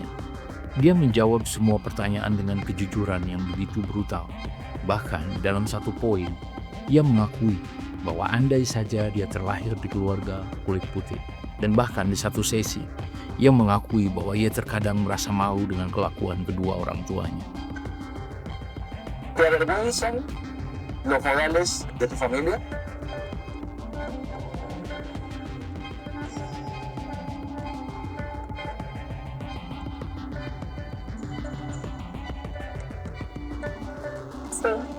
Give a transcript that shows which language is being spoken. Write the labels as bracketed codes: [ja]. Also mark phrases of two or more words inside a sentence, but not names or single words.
[id] Dia menjawab semua pertanyaan dengan kejujuran yang begitu brutal. Bahkan dalam satu poin, ia mengakui bahwa andai saja dia terlahir di keluarga kulit putih. Dan bahkan di satu sesi, ia mengakui bahwa ia terkadang merasa malu dengan kelakuan kedua orang tuanya. [es] ¿Te avergüenzan los modales de tu familia? Sí.